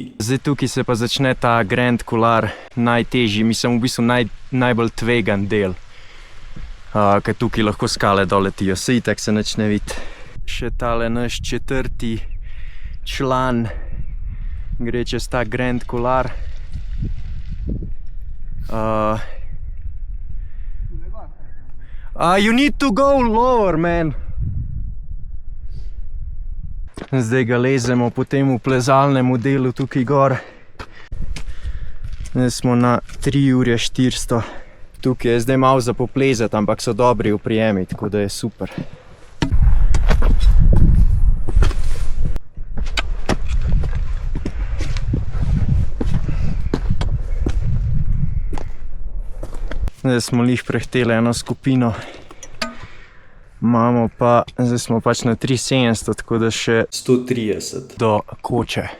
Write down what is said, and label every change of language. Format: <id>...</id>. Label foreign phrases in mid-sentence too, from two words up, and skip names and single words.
<sl>Zdaj tukaj se pa začne ta Grand Couloir, najtežji, mislim v bistvu najbolj tvegan del, ker tukaj lahko skale doletijo, se itak se nič ne vidi. Še tale naš 4. član gre čez ta Grand Couloir.</sl> <en>You need to go lower, man.</en> <sl>Zdaj ga lezemo po temu plezalnemu delu tukaj gor. Zdaj smo na 3:400. Tukaj je zdaj malo za poplezati, ampak so dobri oprijemi, tako da je super. Zdaj smo lih prehteli eno skupino, imamo pa, zdaj smo pač na 3700, tako da še 130 do koče.</sl>